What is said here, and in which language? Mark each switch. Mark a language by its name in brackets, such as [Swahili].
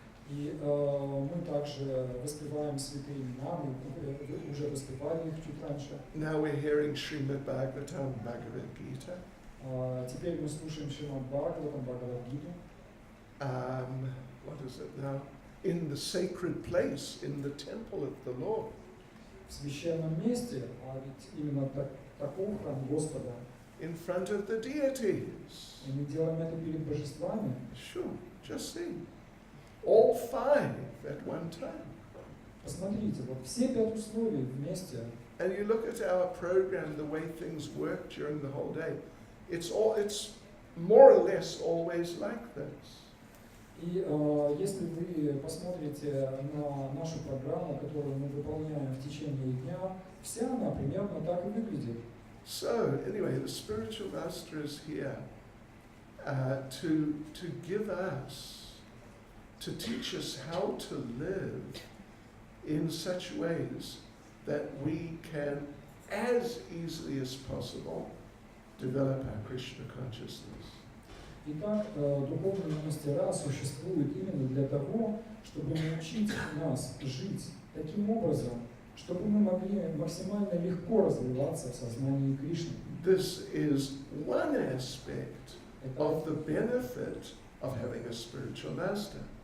[Russian] И мы также воспеваем святые имена, мы уже воспевали их чуть раньше. [English] Now we're hearing Srimad Bhagavatam, Bhagavad Gita. [Russian] Теперь мы слушаем Шримад Бхагаватам, Бхагавад-гиту. [English] What is it now? In the sacred place, in the temple of the Lord. [Russian] В священном месте, а ведь именно таков храм Господа. [English] In front of the deities. [Russian] И мы делаем это перед божествами. [English] Sure, just see. All 5 at one time. [Russian] Посмотрите, вот все 5 условий вместе. [English] And you look at our program, the way things work during the whole day. It's more or less always like this. [Russian] И если вы посмотрите на нашу программу, которую мы выполняем в течение дня, вся она примерно так и выглядит. [English] So, anyway, the spiritual master is here to give us, to teach us how to live in such ways that we can, as easily as possible, develop our Krishna consciousness. [Russian] Итак, духовные мастера существуют именно для того, чтобы научить нас жить таким образом, чтобы мы могли максимально легко развиваться в сознании Кришны. [English] This is one aspect of the benefit of having a spiritual master.